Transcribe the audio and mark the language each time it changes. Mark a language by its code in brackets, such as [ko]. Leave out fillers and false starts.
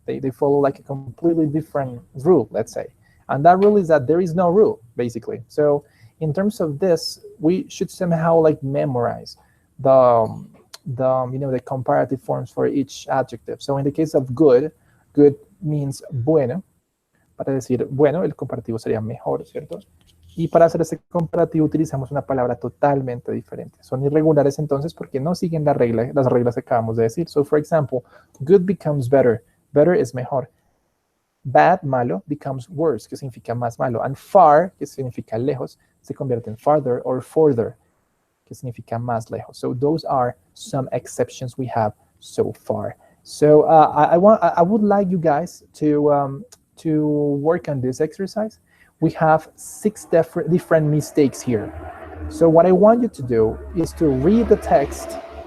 [en] They follow like a completely different rule, let's say. And that rule is that there is no rule, basically. So in terms of this, we should somehow like memorize the comparative forms for each adjective. So in the case of good means bueno. [es] Para decir bueno, el comparativo sería mejor, ¿cierto? Y para hacer este comparativo utilizamos una palabra totalmente diferente. Son irregulares entonces porque no siguen las reglas que acabamos de decir. [en] So for example, good becomes better. [es] Better es mejor. Bad, malo, [en] becomes worse, [es] que significa más malo. [en] And far, [es] que significa lejos, se convierte en [en] farther or further, [es] que significa más lejos. [en] So those are some exceptions we have so far. So I would like you guys to work on this exercise. We have 6 different mistakes here. So what I want you to do is to read the text.